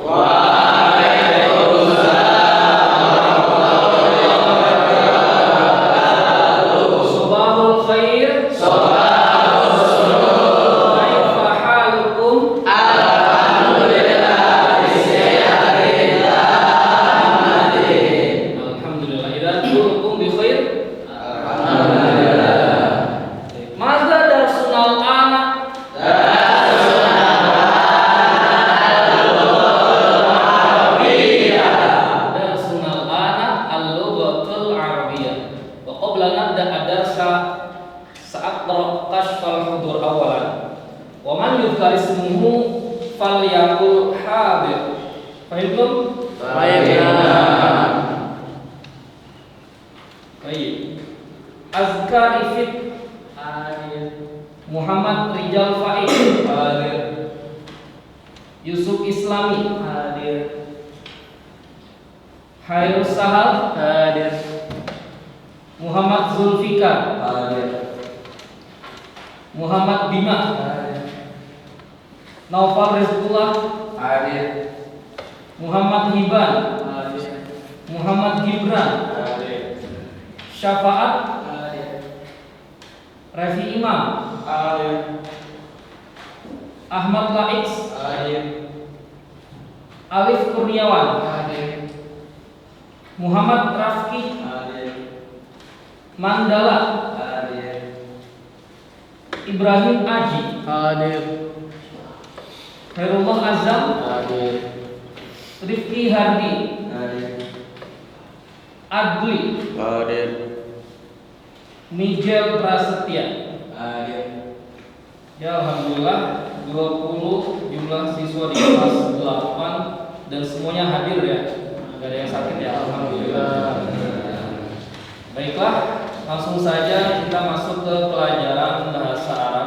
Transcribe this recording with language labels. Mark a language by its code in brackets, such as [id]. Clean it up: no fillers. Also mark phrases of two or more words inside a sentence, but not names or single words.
[ar] صباح الخير. كيف حالكم? Alhamdulillah. إذن كلكم بخير. ماذا درسنا الآن? درسنا الآن اللغة العربية. وقبل نبدأ الدرس سأقرأ كشف الحضور أولا. ومن يذكر اسمه فليقل حاضر. Fahimtum? Baik. Azkar ifit hadir. Muhammad Rijal Faiz hadir. Yusuf Islami hadir. Hairul Sahal hadir. Muhammad Zulfikar hadir. Muhammad Bima hadir. Naufal Rizqullah hadir. Muhammad Hiban hadir. Muhammad Gibran hadir. Syafaat hadir. Rafi Imam hadir. Ahmad Laiks hadir. Alif Kurniawan hadir. Muhammad Rafki hadir. Mandala hadir. Ibrahim Aji hadir. Khairullah Azam hadir. Rifki Hardi hadir. Adli hadir. Nigel Prasetya hadir. [id] Ya alhamdulillah 20 jumlah siswa di kelas 8 dan semuanya hadir ya. Gak ada yang sakit ya, alhamdulillah. Baiklah, langsung saja kita masuk ke pelajaran bahasa Arab.